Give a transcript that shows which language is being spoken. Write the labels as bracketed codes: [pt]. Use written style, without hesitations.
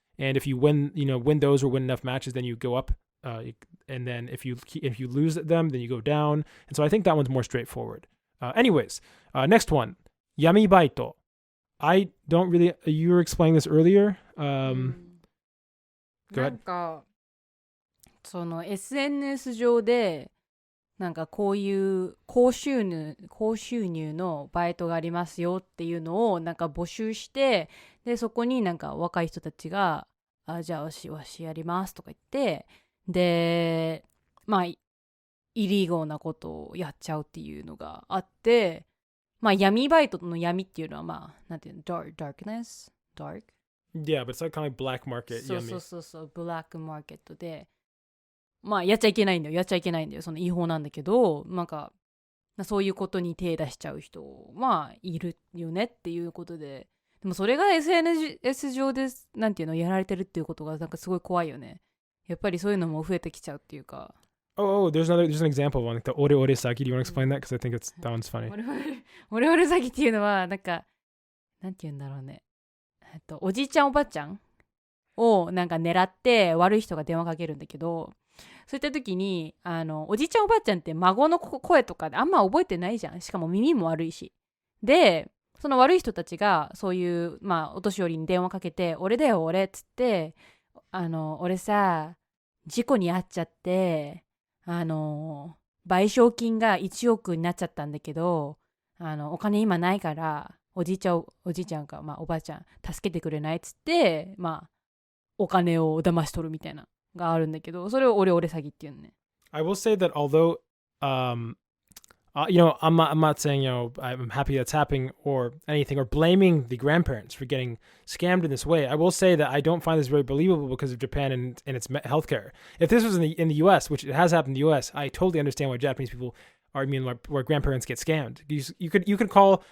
[en] And if you win those or win enough matches, then you go up. And then if you lose them, then you go down. And so I think that one's more straightforward. Anyways, next one, yami baito. I don't really. You were explaining this earlier. Go ahead. [ja] なんかSNS 上でなんかこういう高収入のバイトがありますよっていうのをなんか募集して、でそこになんか若い人たちがじゃあわしやりますとか言って、でまあイリーゴーなことをやっちゃうっていうのがあって、まあ闇バイトの闇っていうのはまあなんていうの、 [en] darkness dark Yeah, but it's like kind of like black market. [ja] そうブラックマーケットで、まあやっちゃいけないんだよ、その違法なんだけど、なんかそういうことに手出しちゃう人まあいるよねっていうことで、でもそれが SNS 上でなんていうのやられてるっていうことがなんかすごい怖いよね。やっぱりそういうのも増えてきちゃうっていうか。 [en] there's an example of one, like the ore saki. Do you want to explain that? Because I think that one's funny. [ja] オレオレ詐欺っていうのはなんかなんていうんだろうね、おじいちゃんおばあちゃんをなんか狙って悪い人が電話かけるんだけど、そういった時におじいちゃんおばあちゃんって孫の声とかであんま覚えてないじゃん。しかも耳も悪いし。でその悪い人たちがそういうまあお年寄りに電話かけて、俺だよ俺っつって、俺さ事故に遭っちゃって賠償金が1億になっちゃったんだけどお金今ないからおじいちゃんか、まあ、おばあちゃん助けてくれないっつって、まあお金を騙し取るみたいながあるんだけど、それをオレオレ詐欺っていうのね。 [en] I will say that although I'm not saying I'm happy that's happening or anything or blaming the grandparents for getting scammed in this way. I will say that I don't find this very believable because of Japan and its healthcare. If this was in the U.S., which it has happened in the U.S., I totally understand why Japanese people where grandparents get scammed.